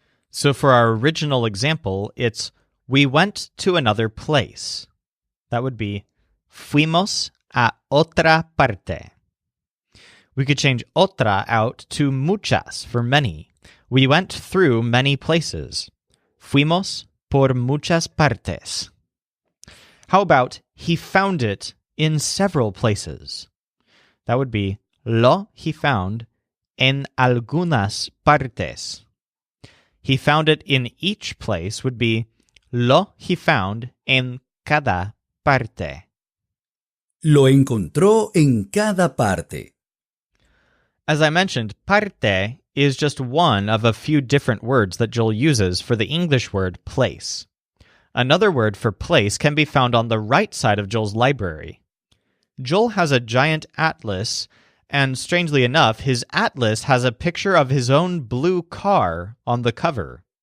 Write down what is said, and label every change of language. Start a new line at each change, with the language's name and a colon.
English: So for our original example, it's we went to another place. That would be
Spanish: fuimos a otra parte. We could change otra out to muchas for many.
English: We went through many places.
Spanish: Fuimos por muchas partes.
English: How about he found it in several places? That would be
Spanish: lo
English: he found
Spanish: en algunas partes.
English: He found it in each place would be
Spanish: lo
English: he found
Spanish: en cada parte. Lo encontró en cada parte.
English: As I mentioned, parte is just one of a few different words that Joel uses for the English word place. Another word for place can be found on the right side of Joel's library. Joel has a giant atlas, and strangely enough, his atlas has a picture of his own blue car on the cover.